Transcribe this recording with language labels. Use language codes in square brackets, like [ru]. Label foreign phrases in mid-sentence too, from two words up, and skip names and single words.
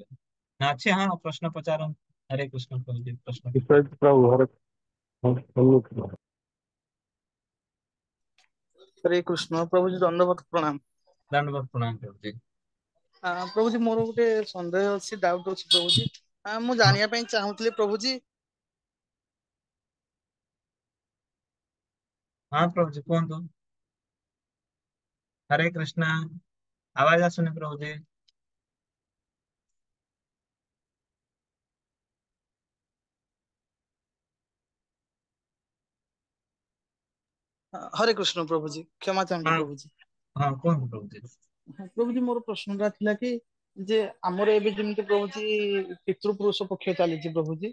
[or] ନା ଅଛି, ହଁ ପ୍ରଶ୍ନ ପଚାରନ୍ତୁ, ହରେ କୃଷ୍ଣ କହିଲେ ପ୍ରଶ୍ନ ପଚାର। ପ୍ରଭୁ ହରେ କୃଷ୍ଣ। [hi] हरे कृष्ण प्रभु जी दंडवत प्रणाम। दंडवत प्रणाम प्रभु जी। [or] ପ୍ରଭୁଜୀ ମୋର ଗୋଟେ ସନ୍ଦେହ ଅଛି, ଡାଉଟ ଅଛି ପ୍ରଭୁଜୀ। ମୁଁ ହଁ ଜାଣିବା ପାଇଁ ଚାହୁଁଥିଲି ପ୍ରଭୁଜୀ। ହଁ ପ୍ରଭୁଜୀ କୁହନ୍ତୁ। ହରେ कृष्णा। ଆୱାଜ ଆସୁନି ପ୍ରଭୁଜୀ। ହରେ କୃଷ୍ଣ ପ୍ରଭୁଜୀ, କ୍ଷମା ଚାହୁଁଛି [hi] हाँ [or] ପ୍ରଭୁଜୀ। [hi] हाँ [or] କୁହନ୍ତୁ ପ୍ରଭୁଜି। ହଁ, ପ୍ରଭୁଜୀ ମୋର ପ୍ରଶ୍ନଟା ଥିଲା କି ଯେ ଆମର ଏବେ ଯେମିତି ପ୍ରଭୁଜୀ ପିତୃପୁରୁଷ ପକ୍ଷ ଚାଲିଛି ପ୍ରଭୁଜୀ,